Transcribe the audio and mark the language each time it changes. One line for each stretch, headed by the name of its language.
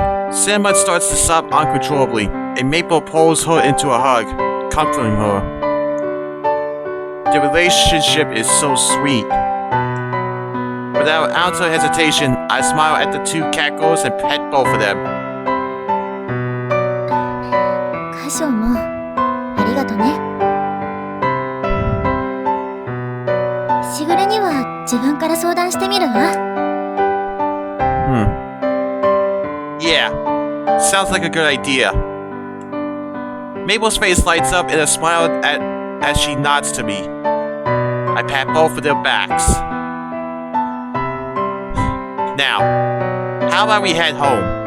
English: Cinnamon starts to sob uncontrollably, and Maple pulls her into a hug, comforting her. The relationship is so sweet. Without an ounce of hesitation, I smile at the two catgirls and pet both of them.
Japanese: カショウもありがとね。しぐれには自分から相談してみるわ。
English: Yeah, sounds like a good idea. Mabel's face lights up in a smile as she nods to me. I pat both of their backs. Now, how about we head home?